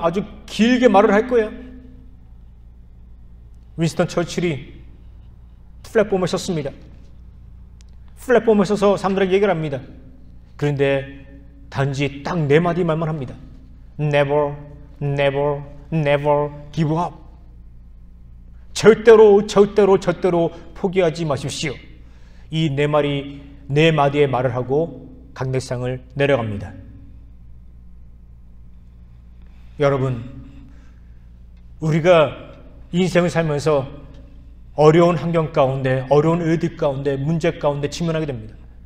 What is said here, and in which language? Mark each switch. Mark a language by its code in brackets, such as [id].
[ko] 아주 길게 말을 할 거야. 윈스턴 처칠이 플랫폼에 섰습니다. 플랫폼에 서서 사람들에게 얘기를 합니다. 그런데 단지 딱 4마디 말만 합니다. [en] Never, never, never give up. [ko] 절대로 포기하지 마십시오. 이 4마디의 말을 하고 강대상을 내려갑니다. 여러분, 우리가 인생을 살면서 어려운 환경 가운데, 어려운 일들 가운데, 문제 가운데 직면하게 됩니다.